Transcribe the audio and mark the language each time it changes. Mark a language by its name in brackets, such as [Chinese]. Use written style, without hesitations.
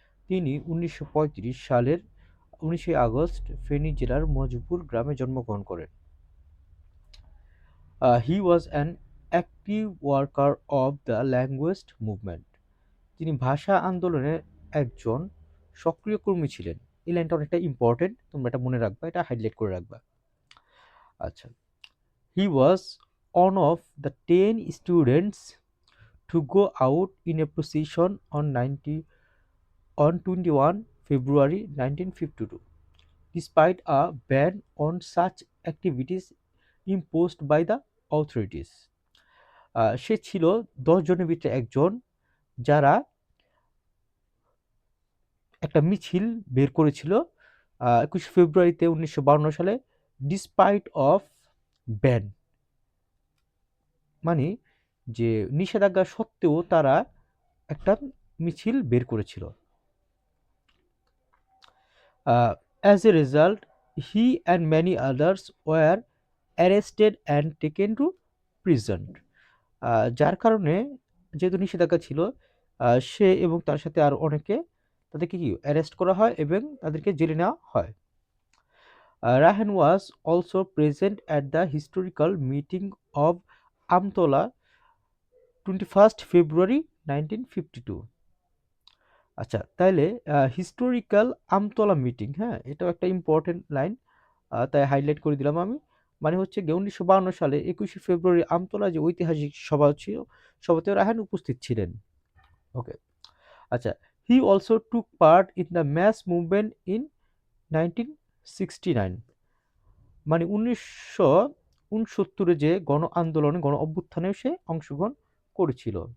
[Bangla] তিনি 1935 সালের 19 আগস্ট ফেনী জেলার মজুপুর গ্রামে জন্মগ্রহণ করেন। [English] He was an active worker of the language movement. [Bangla] তিনি ভাষা আন্দোলনের একজন সক্রিয় কর্মী ছিলেন। এই লাইনটা অনেকটা ইম্পর্টেন্ট, তোমরা এটা মনে রাখবা, এটা হাইলাইট করে রাখবা। [English] আচ্ছা, he was one of the 10 students to go out in a procession on 21 February 1952, despite a ban on such activities imposed by the authorities. [Bangla] সে ছিল 10 জনের ভিতরে একজন যারা একটা মিছিল বের করেছিল 21 ফেব্রুয়ারিতে 1952 সালে, [English] despite of ban [Bangla] মানে যে নিষেধাজ্ঞা সত্ত্বেও তারা একটা মিছিল বের করেছিল। [English] As a result he and many others were arrested and taken to prison. [Bangla] যার কারণে যেহেতু নিষেধাজ্ঞা ছিল, সে এবং তার সাথে আর অনেকে তাদেরকে কি অ্যারেস্ট করা হয় এবং তাদেরকে জেলে নেওয়া হয়। [English] Rahan was also present at the historical meeting of Amtola 21st February 1952. [Bangla] আচ্ছা, তাইলে হিস্টোরিক্যাল আমতলা মিটিং, হ্যাঁ, এটাও একটা ইম্পর্টেন্ট লাইন, তাই হাইলাইট করে দিলাম আমি। মানে হচ্ছে গিয়ে 1952 সালে 21 ফেব্রুয়ারি আমতলা যে ঐতিহাসিক সভা ছিল, সভাতেও রায়হান উপস্থিত ছিলেন। [English] okay, আচ্ছা, he also took part in the mass movement in 1969, [Bangla] মানে 1969 যে গণ আন্দোলনে গণ অভ্যুত্থানেও সে অংশগ্রহণ করেছিল।